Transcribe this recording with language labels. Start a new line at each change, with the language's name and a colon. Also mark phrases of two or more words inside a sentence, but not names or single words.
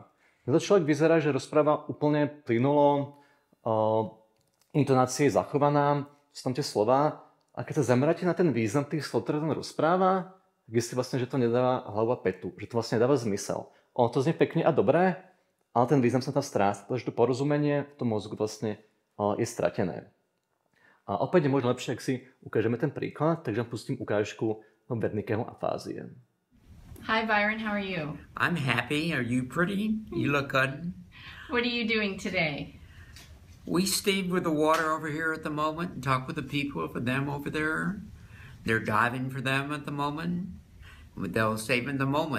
Slovak: Keď človek vyzerá, že rozpráva úplne plynulo, intonácia je zachovaná, sú tam tie slova, a keď sa zameráte na ten význam tých slov, ktoré tam rozpráva, tak je si vlastne, že to nedáva hlavu a petu, že to vlastne nedáva zmysel. Ono to znie pekne a dobré, ale ten význam sa tam stráca, pretože to porozumenie v tom mozgu vlastne je stratené. A opäť je možno lepšie, ak si ukážeme ten príklad, takže vám pustím ukážku Wernickeho afázie.
English: Hi Byron, how are you? I'm happy. Are you pretty? You look good. What are you doing today? We stayed with the water over here at the moment and talked with the people for them over there. They're diving for them at the moment. They'll save in the moment.